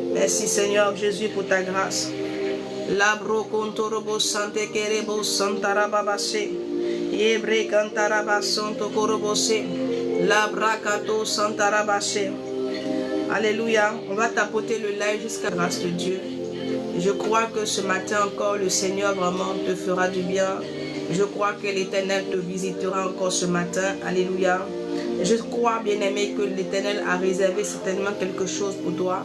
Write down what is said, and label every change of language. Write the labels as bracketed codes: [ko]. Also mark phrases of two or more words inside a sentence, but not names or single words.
[fr] Merci Seigneur Jésus pour ta grâce. Labro kontorobo sante kerebo santarababase. Yebre kantaraba santo korobose. Labrakato santarabase. Alléluia. On va tapoter le live jusqu'à la grâce de Dieu. Je crois que ce matin encore, le Seigneur vraiment te fera du bien. Je crois que l'Éternel te visitera encore ce matin. Alléluia. Je crois, bien-aimé, que l'Éternel a réservé certainement quelque chose pour toi.